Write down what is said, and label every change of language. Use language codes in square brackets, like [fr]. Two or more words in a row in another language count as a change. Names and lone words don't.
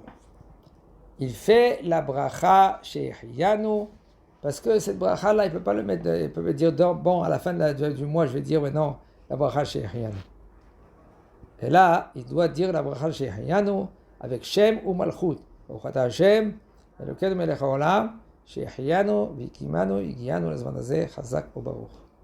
[fr] Il fait la bracha chez Hiyanu, parce que cette bracha là, il peut pas le mettre, il peut dire bon à la fin du mois, je vais dire maintenant la bracha chez Hiyanu. Et là, il doit dire la bracha chez Hiyanu avec Shem ou Malchut. [he] ברוך אתה ה', אלוקינו מלך העולם, שהחיינו והקימנו, הגיענו לזמן הזה, חזק וברוך.